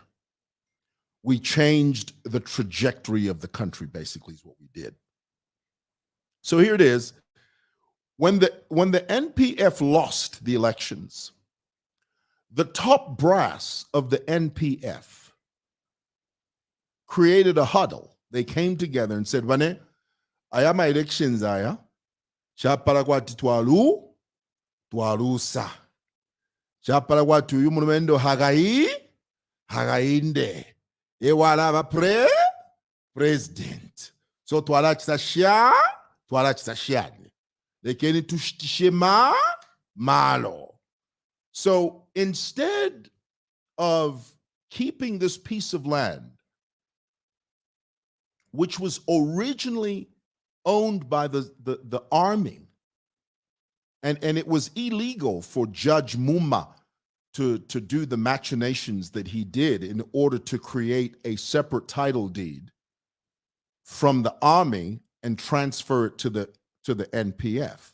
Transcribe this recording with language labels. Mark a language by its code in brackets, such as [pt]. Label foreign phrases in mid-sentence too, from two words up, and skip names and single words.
[en] We changed the trajectory of the country, basically, is what we did. So here it is. When the N.P.F lost the elections, the top brass of the N.P.F created a huddle. They came together and said, "Wane, [bem] aya ma elections aya, chapala kwati twalusa. Chapala kwati uyu munumendo hagainde. Ewala ba president. So twala chisa shiani. [en] They came to [bem] shema malo." [en] So instead of keeping this piece of land, which was originally owned by the army, and it was illegal for Judge Mumma to do the machinations that he did in order to create a separate title deed from the army and transfer it to the N.P.F.